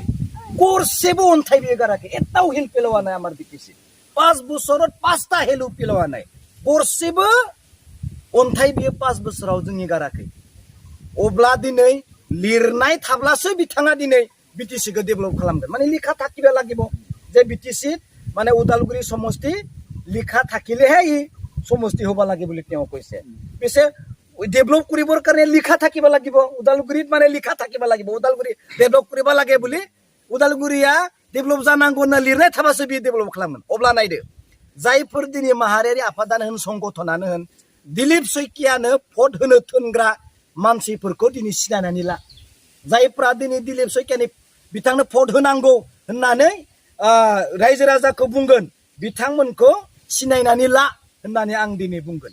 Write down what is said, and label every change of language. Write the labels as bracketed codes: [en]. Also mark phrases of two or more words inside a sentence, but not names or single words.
[brx] गरसेबो अन्थाइ बे गाराखै एटाव हेल पेलवा नाय आमार बीटीसी 5 बोसोराव 5टा हेल पेलवा नाय गरसेबो अन्थाइ बे 5 बोसोराव जोंनि गाराखै। अब्ला दिनै लिरनाय थाब्लासो बिथाङा दिनै बीटीसीखौ डेभलप खालामगोन माने [as] লিখা থাকিব লাগিব যে বিটিচি মানে উদালগুৰি সমষ্টি লিখা থাকিলেহে ই সমষ্টি হ'ব লাগে বুলি তেওঁ কৈছে। পিছে ডেভেলপ কৰিবৰ কাৰণে লিখা থাকিব লাগিব উদালগুৰিত মানে লিখা থাকিব লাগিব উদালগুৰি ডেভেলপ কৰিব লাগে বুলি [brx] उदालगुरिया डेभलप जानांगौ होनना लिरनाय थाबासो बियो डेभलप खालामगोन। अब्ला नायदो जायफोर दिनै माहारियारि आफादानो होन संगठनानो होन दिलीप शइकियानो भट होनो थोनग्रा मानसिफोरखौ दिनै सिनायनानै ला। जायफ्रा दिनै दिलीप शइकियानि बिथांनो भट होनांगौ होननानै रायजो राजाखौ बुंगोन बिथांमोनखौ सिनायनानै ला होननानै आं दिनै बुंगोन।